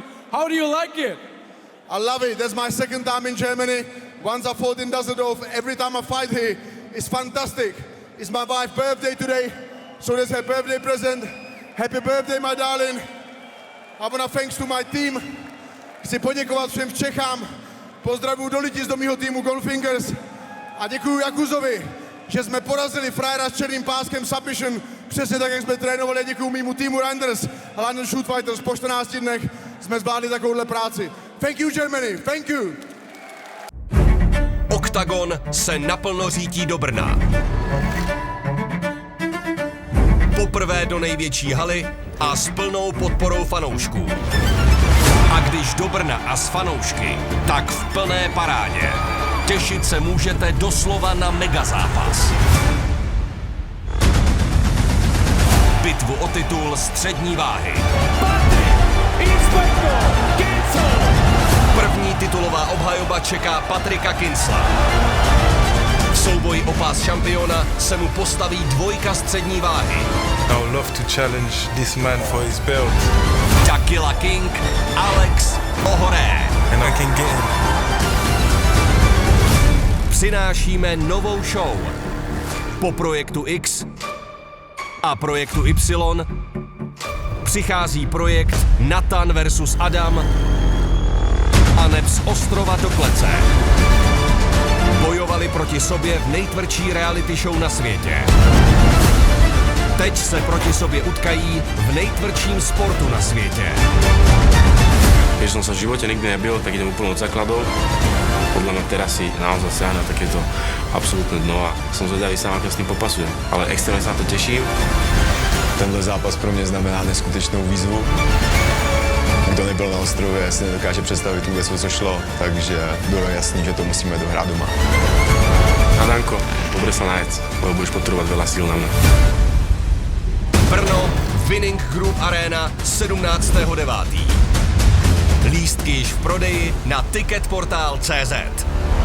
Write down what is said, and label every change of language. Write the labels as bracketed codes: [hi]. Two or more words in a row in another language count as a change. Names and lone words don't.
[en] How do you like it? I love it. That's my second time in Germany. Once I fought in Düsseldorf. Every time I fight here, it's fantastic. It's my wife's birthday today, so that's her birthday present. Happy birthday, my darling. I want to thanks to my team. [cs] Chci poděkovat všem v Čechám. Pozdravuju do lidí z mýho týmu Goldfingers. A děkuju Jakuzovi, že jsme porazili frajera s černým páskem submission. Přesně tak, jak jsme trénovali. Děkuju mýmu týmu Reinders a London Shoot Fighters. Po 14 dnech jsme zvládli takovouhle práci. [en] Thank you, Germany. Thank you. [cs] Oktagon se naplno řítí do Brna. Poprvé do největší haly a s plnou podporou fanoušků. A když do Brna a s fanoušky, tak v plné parádě. Těšit se můžete doslova na megazápas. Bitvu o titul střední váhy. První titulová obhajoba čeká Patrika Kinsla. V souboji o pás šampiona se mu postaví dvojka střední váhy. [en] I would love to challenge this man for his belt. Dakila King, Alex Ohoré. And I can get him. [cs] Přinášíme novou show. Po projektu X a projektu Y přichází projekt Nathan vs. Adam a neb z ostrova do klece. Bojovali proti sobě v nejtvrdší reality show na světě. Teď se proti sobě utkají v nejtvrdším sportu na světě. [sk] Keď som sa v živote nikdy nebil, tak idem úplne od základov. Podľa mňa teraz si naozaj siahne takéto absolútne dno a som zvedavý sám, ako s tým popasujem. Ale extrémne sa na to teším. [cs] Tenhle zápas pro mě znamená neskutečnou výzvu. Kdo nebyl na ostrově, si nedokáže představit vůbec, o co šlo, takže bylo jasný, že to musíme dohrát doma. [sk] Adanko, dobre sa najedz, lebo budeš potrebovať veľa síl na mňa. [cs] Brno, Winning Group Arena, 17.9. Lístky již v prodeji na ticketportal.cz.